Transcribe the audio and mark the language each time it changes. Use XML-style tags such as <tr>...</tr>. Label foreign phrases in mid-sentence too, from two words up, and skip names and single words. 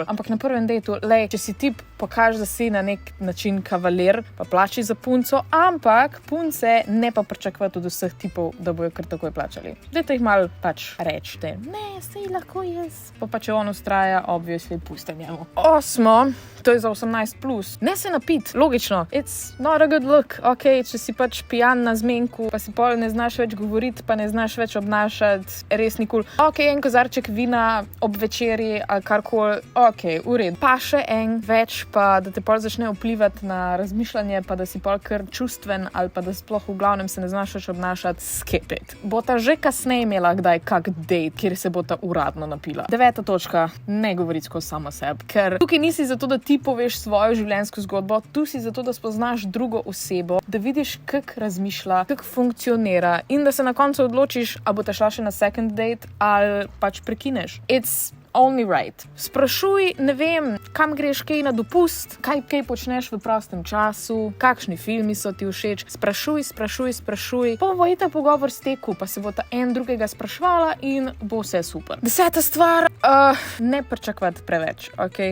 <sl>Ampak na prvem dejtu, lej, če si tip, pokaži, da si na nek način kavaler, pa plači za punco, ampak punce ne pa pričakovati od vseh tipov, da bojo kar takoj plačali. Dajte jih malo pač rečite, ne, sej lahko jaz. Pa če on ustraja, obviously puste njemu. 8. To je za 18+. Ne se napit, logično.</sl> <en>It's not a good look.</en> <sl>Ok, če si pač pijan na zmenku, pa si pol ne znaš več govoriti, pa ne znaš več obnašati, res nikul. Ok, en kozarček vina ob večerji ali karkoli. Ok, v redu. Pa še en več pa da te pol začne vplivati na razmišljanje, pa da si pol kar čustven ali pa da sploh v glavnem se ne znaš več obnašati,</sl> <en>skip it.</en> <sl>Bota že kasneje imela kdaj kak date, kjer se bota uradno napila. 9. točka, ne govori skozi samo sebi, ker tukaj nisi zato, da ti poveš svojo življenjsko zgodbo, tu si zato, da spoznaš drugo osebo, da vidiš, kako razmišlja, kako funkcionira in da se na koncu odločiš, ali bo te šla še na</sl> <en>second date</en> <sl>ali pač prekineš.</sl> <en>It's only right.</en> <sl>Sprašuj, ne vem, kam greš kaj na dopust, kaj počneš v prostem času, kakšni filmi so ti všeč. Sprašuj. Pa bo itak pogovor stekel, pa se bo ta en drugega sprašvala in bo vse super. 10. stvar, ne pričakovati preveč, ok?</sl>